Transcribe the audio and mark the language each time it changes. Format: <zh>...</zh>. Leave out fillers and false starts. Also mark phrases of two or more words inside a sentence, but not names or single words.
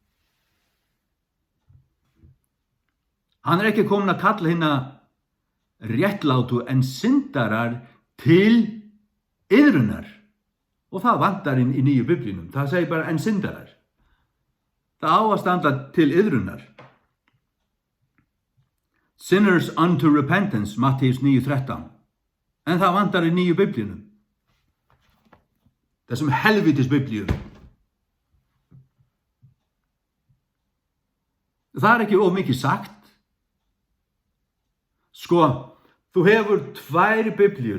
<is>Hann ekki komin að kalla hina réttlátu en syndarar til iðrunar. Og það vantar í nýju biblíunum. Það segir bara en syndarar. Það á að standa til iðrunar.</is> <en>Sinners unto repentance,</en> <is>Matteus 9:13. En það vantar í nýju biblíunum. Þessum helvítis biblíum. Það ekki of mikið sagt. Þú hefur tvær biblíur.</is>